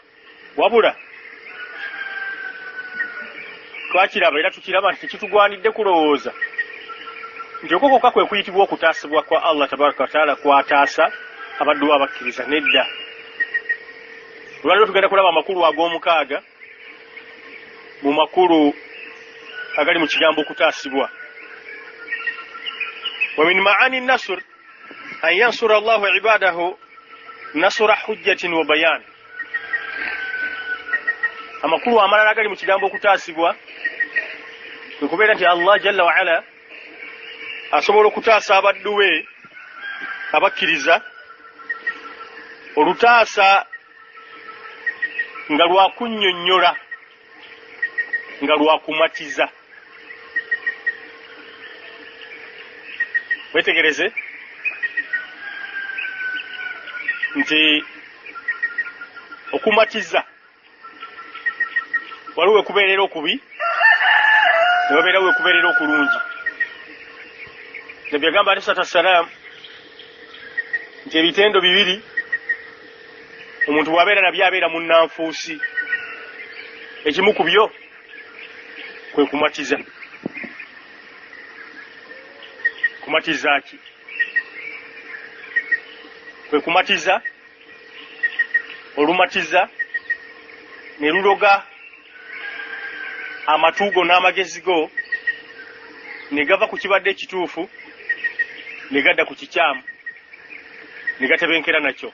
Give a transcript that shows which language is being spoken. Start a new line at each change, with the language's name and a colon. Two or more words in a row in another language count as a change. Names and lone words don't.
Ganda: Wabula twakiraba era tukiraba nti tekitugwanidde kulowooza nti okwo kwokka kwe kuyitibwa okutaasibwa kwa
Arabic: الله تبارك وتعالى
Ganda: kwataasa abaddu abakkiriza. Nedda, olwaliro tugenda kulaba amakulu ag'omukaaga mu makulu agali mu kigambo okutaasibwa.
Arabic: ومن معاني النصر أن ينصر الله عباده نصر حجة وبيان.
Ganda: Amakulu amalala agali mu kigambo okutaasibwa kwe kubeera nti
Arabic: الله جل وعلا
Ganda: asobola okutaasa abaddu be abakkiriza olutaasa nga lwakunnyonnyola, nga lwakumatiza. wetegereze nti okumatiza waliwo kubeerera okubi ne wabeerawo kubeerera okulungi. Nabbi yagamba
Arabic: عليه الصلاة والسلام
Ganda: nti ebitendo bibiri omuntu bw'abeera nabyo abeera munnanfuusi. Ekimu ku byo kwe kumatiza. Kumatiza ki? Kwe kumatiza olumatiza ne luloga amatuugo n'amagezi go ne gava ku kibadde ekituufu ne gadda ku kikyamu ne gatebenkera nakyo.